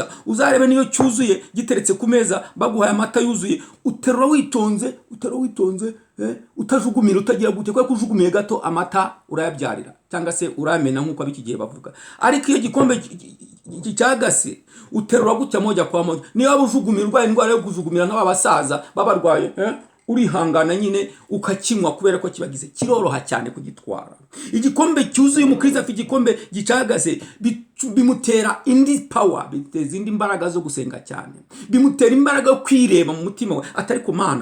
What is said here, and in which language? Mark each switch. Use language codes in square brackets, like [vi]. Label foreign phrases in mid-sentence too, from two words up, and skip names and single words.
[rw] Uzarebe niyo cyuzuye giteretse ku meza baguhaye amata yuzuye, uterura witonze, utajugumira, utagira gute, kuko kujugumiye gato amata urayabyarira cyangwa se uramena nk'uko abikigiye bavuga. Ariko iyo gikombe cyagase uterura gutya [sw] moja kwa moja. [rw] Niba ujugumiye urwaye indwara yo kujugumira nk'abasaza babarwaye, urihangana nyine ukakinywa, kubera ko kibagize kiroroha cyane kugitwara. Igikombe cyuzuye, umukristo afite igikombe gicagase, bimutera indi power, biteza indi mbaraga zo gusenga cyane, bimutera imbaraga yo kwireba mu mutima we, atari ku Mana.